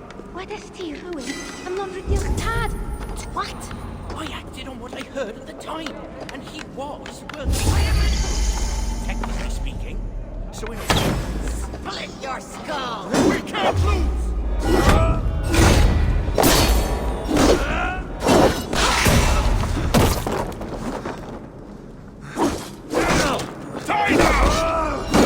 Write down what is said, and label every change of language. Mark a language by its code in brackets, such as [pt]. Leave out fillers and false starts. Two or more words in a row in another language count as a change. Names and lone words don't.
[cy] Wedes ti rhywun yn lofrudio'ch tad? [en] Twat! I acted on what I heard at the time, and he was working. Technically speaking, so in a way... Split your skull! We can't lose! Die now!